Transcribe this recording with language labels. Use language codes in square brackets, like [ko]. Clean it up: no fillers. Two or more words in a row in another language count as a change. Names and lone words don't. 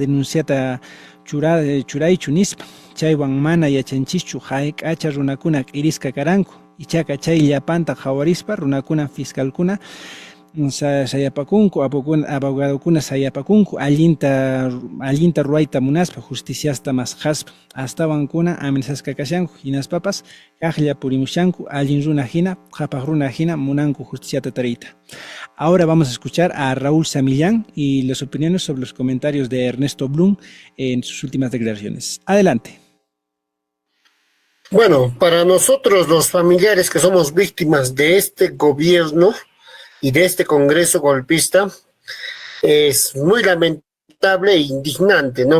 [qu] denunciata churaychu nispa, chaywan mana yachanchischu hayk'acha runakuna q'iriska karanku, ichaqa chay llapanta qhawarispa runakuna fiscalkuna sayapakunku, abogadokuna sayapakunku, allinta ruwayta munaspa, justiciasta masqaspa, astawankuna amenazasqa kashanku, hinaspapas kaqlla purimushanku, allin runa hina, qhapaq runa hina munanku justiciata tariyta. [es] Ahora vamos a escuchar a Raúl Samillán y las opiniones sobre los comentarios de Ernesto Blum en sus últimas declaraciones. Adelante. Bueno, para nosotros los familiares que somos víctimas de este gobierno y de este Congreso golpista, es muy lamentable e indignante, ¿no?